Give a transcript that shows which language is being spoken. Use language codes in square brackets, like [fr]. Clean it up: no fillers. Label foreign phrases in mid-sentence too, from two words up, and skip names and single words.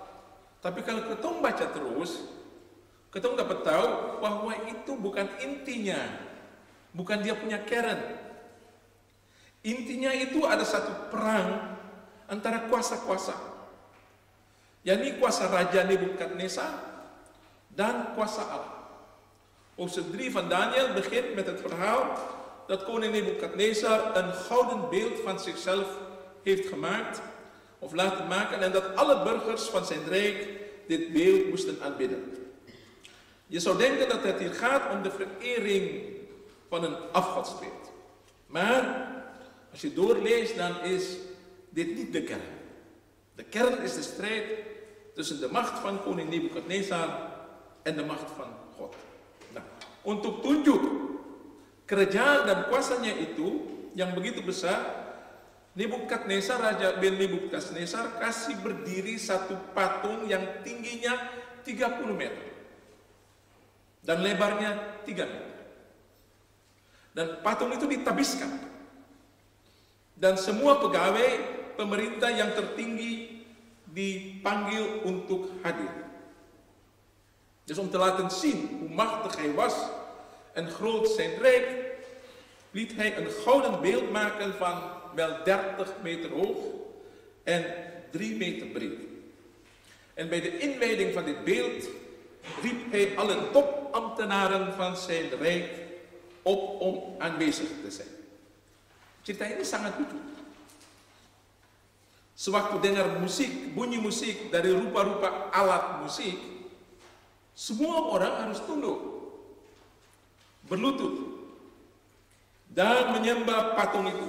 [abs] Tapi kalau kita baca terus, kita dapat tahu bahwa itu bukan intinya, bukan dia punya keren. Intinya itu ada satu perang antara kuasa-kuasa, yakni kuasa Raja Nebukadnezar dan kuasa Allah. [nl] Hoofdstuk 3 van Daniel begint met het verhaal dat koning Nebukadnezar een gouden beeld van zichzelf heeft gemaakt of laten maken en dat alle burgers van zijn rijk dit beeld moesten aanbidden. Je zou denken dat het hier gaat om de verering van een afgodsbeeld. Maar als je doorleest, dan is dit niet de kern. De kern is de strijd tussen de macht van koning Nebukadnezar en de macht van God. [abs] Nah, untuk tunjuk kerajaan dan kuasanya itu yang begitu besar, Nebukadnezar, Raja Nebukadnezar kasih berdiri satu patung yang tingginya 30 meter dan lebarnya 3 meter. Dan patung itu ditabiskan dan semua pegawai pemerintah yang tertinggi dipanggil untuk hadir. [nl] Dus om te laten zien hoe machtig hij was en groot zijn rijk, liet hij een gouden beeld maken van wel 30 meter hoog en 3 meter breed. En bij de inwijding van dit beeld riep hij alle topambtenaren van zijn rijk op om aanwezig te zijn. [abs] Cerita ini sangat lucu. Sewaktu dengar musik, bunyi musik dari rupa-rupa alat musik, semua orang harus tunduk, berlutut, dan menyembah patung itu.